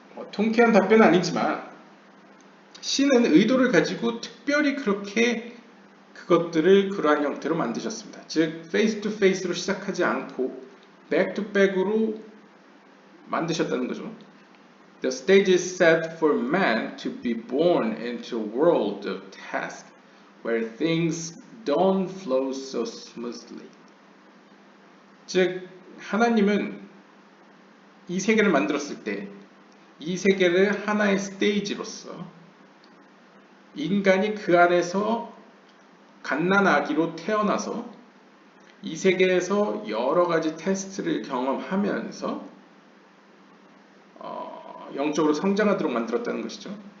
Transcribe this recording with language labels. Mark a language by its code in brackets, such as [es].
[ko] 통쾌한 답변은 아니지만 신은 의도를 가지고 특별히 그렇게 그것들을 그러한 형태로 만드셨습니다. 즉 페이스 투 페이스로 시작하지 않고 백 투 백으로 만드셨다는 거죠. [en] The stage is set for man to be born into a world of tasks where things don't flow so smoothly. [ko] 즉 하나님은 이 세계를 만들었을 때 이 세계를 하나의 스테이지로서 인간이 그 안에서 갓난아기로 태어나서 이 세계에서 여러 가지 테스트를 경험하면서 영적으로 성장하도록 만들었다는 것이죠.